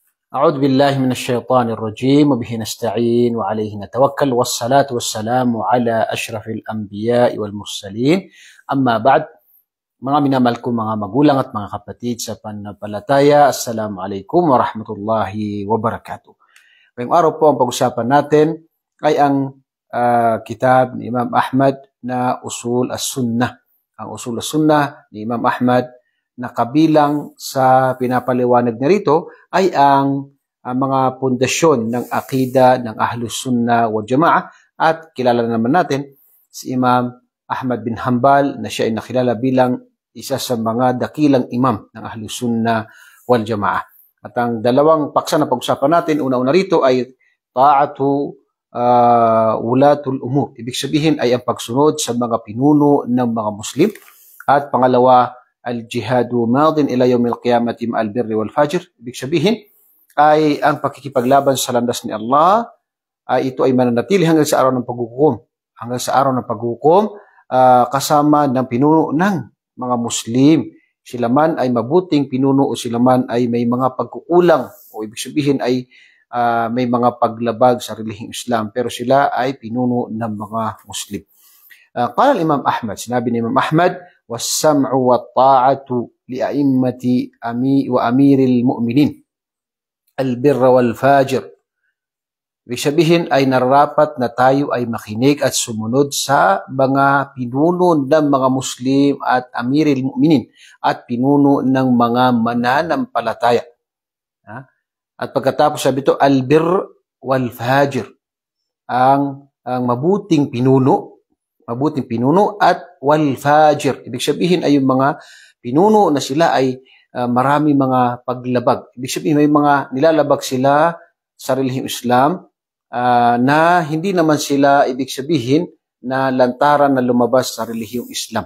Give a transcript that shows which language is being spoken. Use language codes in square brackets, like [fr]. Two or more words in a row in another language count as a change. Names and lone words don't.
[ar] أعوذ بالله من الشيطان الرجيم وبه نستعين وعليه نتوكل والصلاة والسلام على أشرف الأنبياء والمرسلين. أما بعد, [tl] mga minamahal ko mga magulang at mga kapatid sa pananampalataya, [ar] السلام عليكم ورحمة الله وبركاته. [tl] Ngayong araw po ang pag-usapan natin ay ang kitab ni Imam Ahmad na Usul as-Sunnah. Ang Usul as-Sunnah ni Imam Ahmad na kabilang sa pinapaliwanag na rito ay ang mga pundasyon ng akida ng [ar] أهل السنة والجماعة, [tl] at kilala naman natin si Imam Ahmad bin Hanbal na siya ay nakilala bilang isa sa mga dakilang imam ng [ar] أهل السنة والجماعة. [tl] At ang dalawang paksa na pag-usapan natin, una-una rito ay [ar] طاعة ولاة الأمور. [tl] Ibig sabihin ay ang pagsunod sa mga pinuno ng mga Muslim. At pangalawa, [ar] الجهاد ماض إلى يوم القيامة مع البر والفاجر. [tl] Ibig sabihin ay ang pakikipaglaban sa landas ni Allah ay ito ay mananatili hanggang sa araw ng paghukom. Hanggang sa araw ng paghukom kasama ng pinuno ng mga Muslim. Sila man ay mabuting pinuno o sila man ay may mga pagkukulang o ibig sabihin ay may mga paglabag sa relihiyong Islam, pero sila ay pinuno ng mga Muslim. [ar] قال الإمام أحمد, [tl] sinabi ni Imam Ahmad, [ar] والسمع والطاعة للأئمة وأمير المؤمنين البر والفاجر. [tl] Ibig sabihin ay nararapat na tayo ay makinig at sumunod sa mga pinuno ng mga Muslim at [ar] أمير المؤمنين [tl] at pinuno ng mga mananampalataya. At pagkatapos sabi ito, [ar] البر والفاجر, [tl] ang mabuting pinuno at wal-fajir. Ibig sabihin ay yung mga pinuno na sila ay marami mga paglabag. Ibig sabihin may mga nilalabag sila sa relihiyong Islam na hindi naman sila ibig sabihin na lantaran na lumabas sa relihiyong Islam.